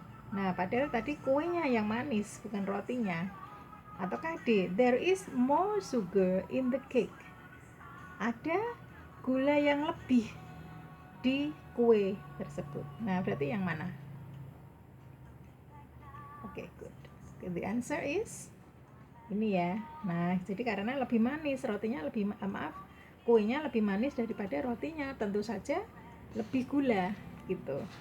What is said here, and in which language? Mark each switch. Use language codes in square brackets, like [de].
[id] Nah, padahal tadi kuenya yang manis, bukan rotinya. [en] Ataukah D, there is more sugar in the cake. [id] Ada gula yang lebih di kue tersebut. Nah, berarti yang mana? [en] Oke, good. Okay, the answer is ini ya. [id] Nah, jadi karena lebih manis, rotinya lebih kuenya lebih manis daripada rotinya, tentu saja lebih gula gitu.